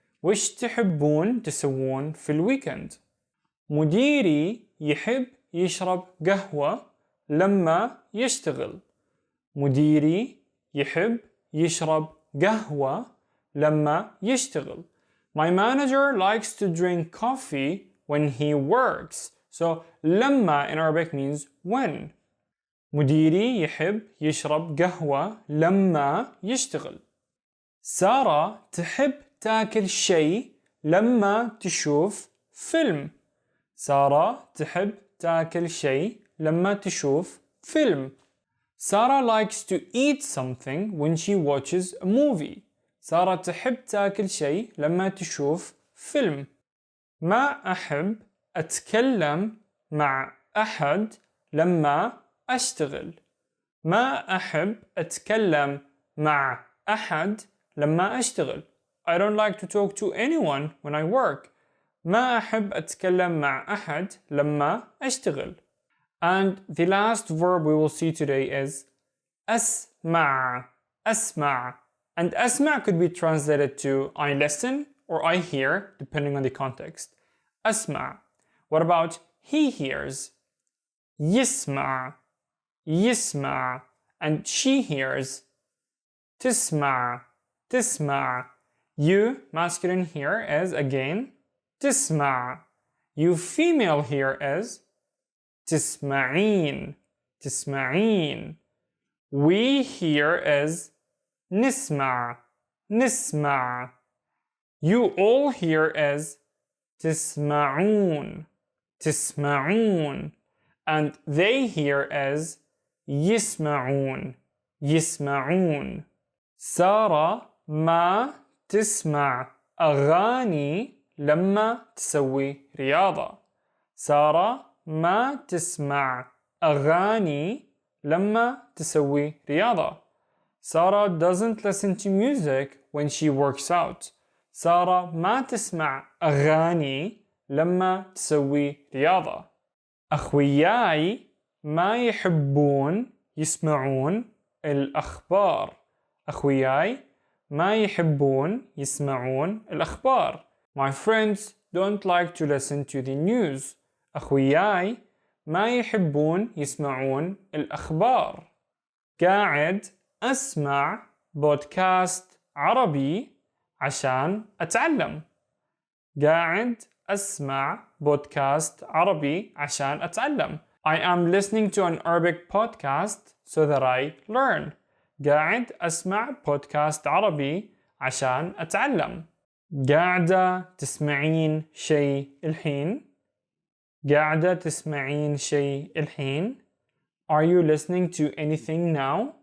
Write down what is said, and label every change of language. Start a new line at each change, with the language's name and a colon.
Arabic: وش تحبون تسوون في الويكند؟ مديري يحب يشرب قهوة لما يشتغل. مديري يحب يشرب قهوة لما يشتغل.
English: My manager likes to drink coffee when he works. So لما in Arabic means when.
Arabic: مديري يحب يشرب قهوة لما يشتغل. سارة تحب تاكل شيء لما تشوف فيلم. سارة تحب تاكل شيء لما تشوف فيلم.
English: Sarah likes to eat something when she watches a movie.
Arabic: سارة تحب تاكل شيء لما تشوف فيلم. ما أحب أتكلم مع أحد لما أشتغل. ما أحب أتكلم مع أحد لما أشتغل.
English: I don't like to talk to anyone when I work.
Arabic: ما أحب أتكلم مع أحد لما أشتغل.
English: And the last verb we will see today is أسمع. أسمع. And أسمع could be translated to I listen or I hear depending on the context. أسمع. What about he hears?
Arabic: يسمع. يسمع.
English: And she hears.
Arabic: تسمع. تسمع.
English: You, masculine here, is again تسمع. You, female here, is تسمعين.
Arabic: تسمعين.
English: We here is نسمع.
Arabic: نسمع.
English: You all here is تسمعون.
Arabic: تسمعون.
English: And they here is يسمعون.
Arabic: يسمعون. سارة ما تسمع أغاني لما تسوي رياضة. سارة ما تسمع أغاني لما تسوي رياضة.
English: Sarah doesn't listen to music when she works out.
Arabic: سارة ما تسمع أغاني لما تسوي رياضة. أخوياي ما يحبون يسمعون الأخبار. أخوياي ما يحبون يسمعون الأخبار.
English: My friends don't like to listen to the news.
Arabic: أخوياي ما يحبون يسمعون الأخبار. قاعد أسمع بودكاست عربي عشان أتعلم. قاعد أسمع بودكاست عربي عشان أتعلم.
English: I am listening to an Arabic podcast so that I learn.
Arabic: قاعد أسمع بودكاست عربي عشان أتعلم. قاعدة تسمعين شيء الحين؟ قاعدة تسمعين شيء الحين؟
English: Are you listening to anything now?